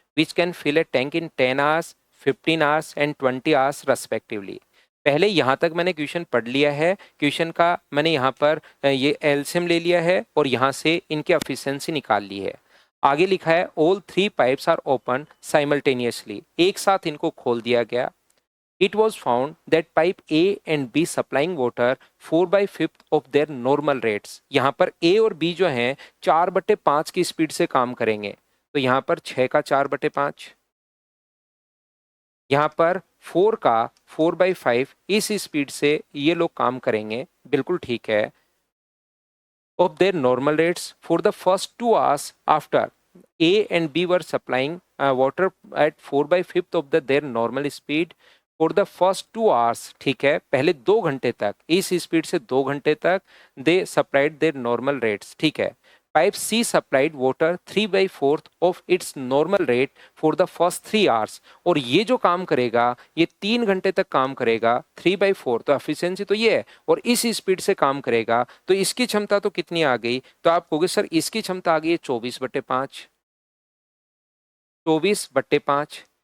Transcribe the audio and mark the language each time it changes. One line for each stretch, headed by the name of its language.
English: Which can fill a tank in 10 hours, 15 hours and 20 hours respectively.
Hindi: पहले यहाँ तक मैंने क्वेश्चन पढ़ लिया है। क्वेश्चन का मैंने यहाँ पर ये एलसीएम ले लिया है और यहाँ से इनकी एफिशिएंसी निकाल ली है। आगे लिखा है
English: all 3 pipes are open simultaneously,
Hindi: एक साथ इनको खोल दिया गया।
English: It was found that pipe A and B supplying water 4/5 of their normal rates।
Hindi: यहाँ पर A और B जो हैं 4/5 की स्पीड से काम करेंगे, तो यहाँ पर 6 का 4/5, यहाँ पर 4 का 4/5 इस स्पीड से ये लोग काम करेंगे, बिल्कुल ठीक है।
English: Of their normal rates for the first 2 hours after A and B were supplying water at 4/5 of their normal speed for the first 2 hours,
Hindi: ठीक है, पहले 2 घंटे तक
English: इस स्पीड से 2 घंटे तक they supplied their normal rates,
Hindi: ठीक है।
English: pipe C supplied water 3/4 of its normal rate for the first 3 hours,
Hindi: और ये जो काम करेगा ये 3 घंटे तक काम करेगा 3/4, तो एफिशिएंसी तो ये है, और इस स्पीड से काम करेगा, तो इसकी क्षमता तो कितनी आ गई, तो आप कहोगे सर इसकी क्षमता आ गई है 24/5, 24/5।